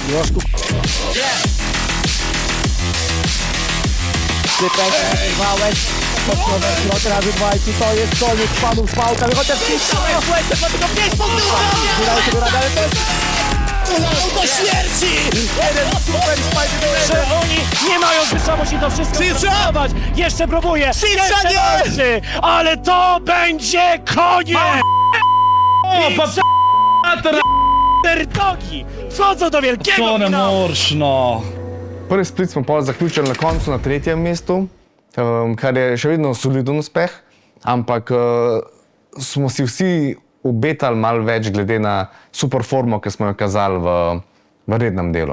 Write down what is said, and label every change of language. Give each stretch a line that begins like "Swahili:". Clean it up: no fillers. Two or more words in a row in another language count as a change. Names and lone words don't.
Polish: razy walczy, to jest koniec panów z pałkami, chociaż wydaje sobie radę, ale to jest do śmierci! Że oni nie mają wytrzymałości to wszystko zastosować. Jeszcze próbuje, jeszcze walczy, ale to będzie koniec! Tertogi wchodzą do wielkiego
Slovenian: To ne moreš, no. Prvi split smo pol zaključili na koncu na 3. mestu, kar je še vedno soliden uspeh, ampak smo si vsi obetali malo več glede na super formo, ki smo jo kazali v rednem delu.